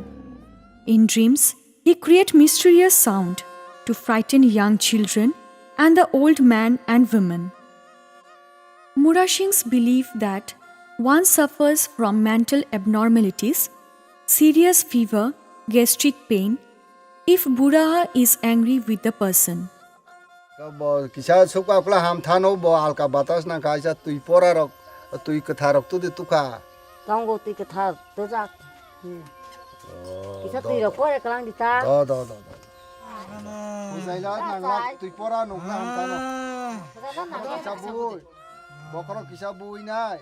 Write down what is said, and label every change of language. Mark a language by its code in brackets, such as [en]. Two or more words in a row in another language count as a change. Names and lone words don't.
[en] In dreams, he creates mysterious sound to frighten young children and the old man and women. Murashings believe that one suffers from mental abnormalities, serious fever, gastric pain, if Buraha is angry with the person. [trp] Kisah suka pula ham thano bo alka batas na kaisa tui pora rok tui ketharok tu di tuka. Tanggo ti kethar tejak. Kita ti ro ko eklang di ta. Do. Usai la nang la tui pora no ham thano. Kisah bui. Bokro kisah bui nai.